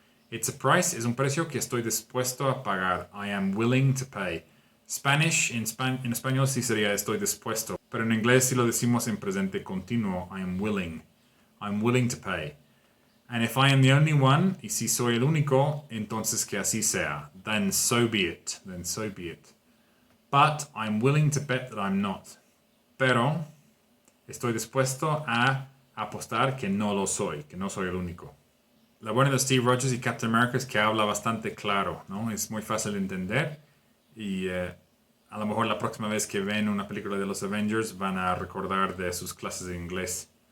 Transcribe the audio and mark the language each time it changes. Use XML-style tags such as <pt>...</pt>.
<en>It's a price</en> <es>es un precio que estoy dispuesto a pagar.</es> <en>I am willing to pay.</en> <es>Spanish, en español sí sería estoy dispuesto. Pero en inglés sí lo decimos en presente continuo.</es> <en>I am willing. I'm willing to pay. And if I am the only one,</en> <es>y si soy el único, entonces que así sea.</es> <en>Then so be it. Then so be it. But I'm willing to bet that I'm not.</en> <es>Pero estoy dispuesto a apostar que no lo soy, que no soy el único. La buena de Steve Rogers y Captain America es que habla bastante claro, ¿no? Es muy fácil de entender y a lo mejor la próxima vez que ven una película de los Avengers van a recordar de sus clases de inglés.</es>